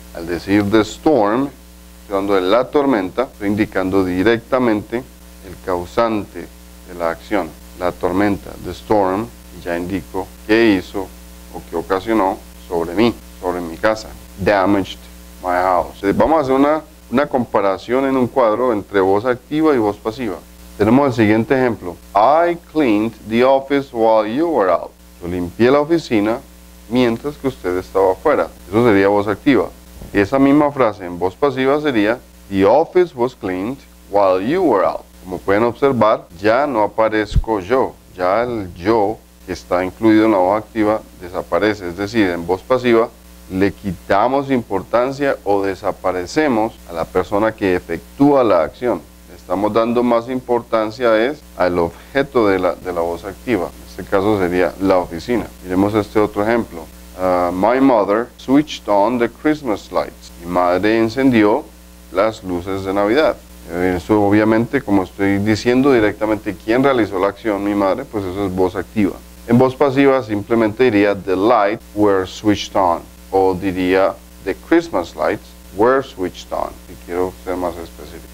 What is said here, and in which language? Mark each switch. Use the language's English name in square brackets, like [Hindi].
[Spanish] Al decir [English] the storm, [Spanish] estoy hablando de la tormenta, estoy indicando directamente el causante de la acción, la tormenta, the storm, y ya indico qué hizo o qué ocasionó sobre mí, sobre mi casa. [English] Damaged my house. [Spanish] Vamos a hacer una comparación en un cuadro entre voz activa y voz pasiva. Tenemos el siguiente ejemplo. [English] I cleaned the office while you were out. [Spanish] Yo limpié la oficina mientras que usted estaba afuera. Eso sería voz activa. Esa misma frase en voz pasiva sería [English] the office was cleaned while you were out. [Spanish] Como pueden observar, ya no aparezco yo. Ya el yo que está incluido en la voz activa desaparece. Es decir, en voz pasiva le quitamos importancia o desaparecemos a la persona que efectúa la acción. Estamos dando más importancia al objeto de la voz activa. En este caso sería la oficina. Miremos este otro ejemplo. [English] My mother switched on the Christmas lights. [Spanish] Mi madre encendió las luces de Navidad. Eso obviamente, como estoy diciendo directamente quién realizó la acción, mi madre, pues eso es voz activa. En voz pasiva simplemente diría [English] the lights were switched on, [Spanish] o diría [English] the Christmas lights were switched on, [Spanish] si quiero ser más específico.